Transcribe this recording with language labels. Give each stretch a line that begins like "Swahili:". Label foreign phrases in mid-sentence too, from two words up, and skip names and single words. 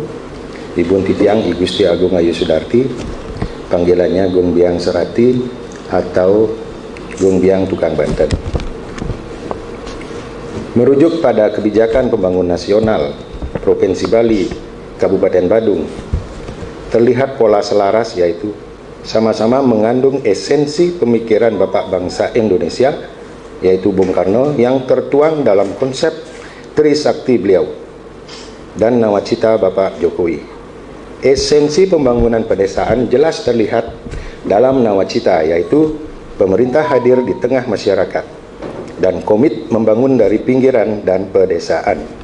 Balinese: Ibun titiang
Indonesian: I Gusti Agung Ayu Sudarti, panggilannya Gung Biang Serati atau Gung Biang Tukang Banten. Merujuk pada kebijakan pembangunan nasional Provinsi Bali, Kabupaten Badung, terlihat pola selaras, yaitu sama-sama mengandung esensi pemikiran Bapak Bangsa Indonesia, yaitu Bung Karno, yang tertuang dalam konsep Trisakti beliau dan nawacita Bapak Jokowi. Esensi pembangunan pedesaan jelas terlihat dalam nawacita, yaitu pemerintah hadir di tengah masyarakat dan komit membangun dari pinggiran dan pedesaan.